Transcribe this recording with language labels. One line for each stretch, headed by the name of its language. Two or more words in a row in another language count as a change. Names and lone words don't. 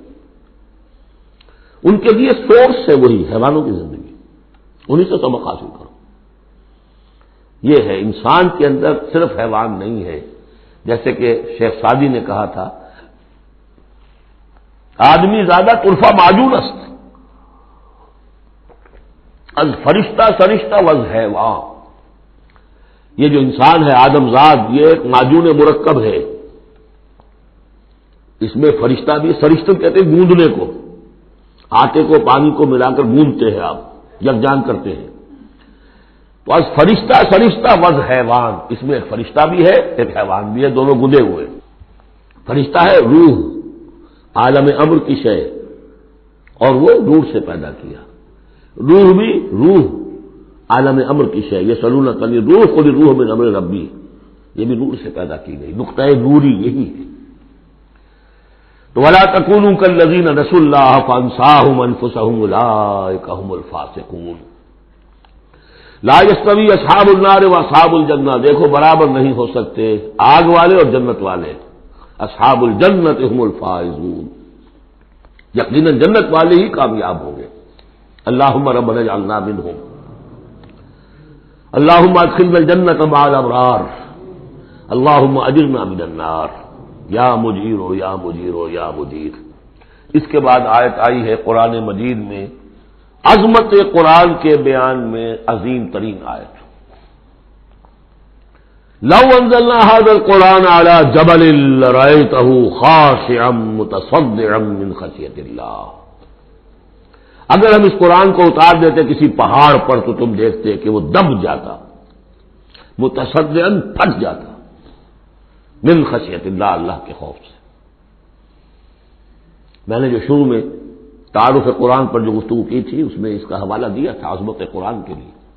Urdu: ان کے لیے سورس ہے وہی حیوانوں کی زندگی، انہی سے سبق حاصل کرو۔ یہ ہے انسان کے اندر صرف حیوان نہیں ہے، جیسے کہ شیخ سعدی نے کہا تھا
Persian: آدمی زیادہ طرفہ معجون است از فرشتہ سرشتہ وز حیوان۔
Urdu: یہ جو انسان ہے آدم زاد، یہ ایک معجون مرکب ہے، اس میں فرشتہ بھی، فرشتہ کہتے ہیں گوندنے کو، آٹے کو پانی کو ملا کر گوندتے ہیں آپ، یکجان کرتے ہیں، تو
Persian: از فرشتہ سرشتہ وز حیوان،
Urdu: اس میں ایک فرشتہ بھی ہے ایک حیوان بھی ہے، دونوں گندے ہوئے۔ فرشتہ ہے روح، عالم امر کی شے، اور وہ روح سے پیدا کیا۔ روح بھی روح عالم امر کی شے، یہ سلون کلی روح خود
Arabic: روح من امر ربی،
Urdu: یہ بھی نور سے پیدا کی گئی، نقطۂ نوری یہی ہے۔
Arabic: تو ولا تکونوا کالذین نسوا اللہ فانساہم انفسہم اولئک ھم الفاسقون۔ لا یستوی اصحاب النار واصحاب الجنہ،
Urdu: دیکھو برابر نہیں ہو سکتے آگ والے اور جنت والے،
Arabic: اصحاب الجنت ھم الفائزون،
Urdu: یقیناً جنت والے ہی کامیاب ہوں گے۔
Arabic: اللہم ربنا اجعلنا منہم، اللہم ادخلنا الجنۃ مع الابرار، اللہم اجرنا من النار یا مجیر یا مجیر یا مجیر۔
Urdu: اس کے بعد آیت آئی ہے قرآن مجید میں عظمت قرآن کے بیان میں عظیم ترین آیت،
Arabic: لو انزلنا هذا القرآن على جبل لرأيته خاشعا متصدعا من خشیۃ اللہ،
Urdu: اگر ہم اس قرآن کو اتار دیتے کسی پہاڑ پر تو تم دیکھتے کہ وہ دب جاتا، متصدعا پھٹ جاتا،
Arabic: من خشیۃ اللہ،
Urdu: اللہ کے خوف سے۔ میں نے جو شروع میں تعارف قرآن پر جو گفتگو کی تھی اس میں اس کا حوالہ دیا تھا عظمت قرآن کے لیے۔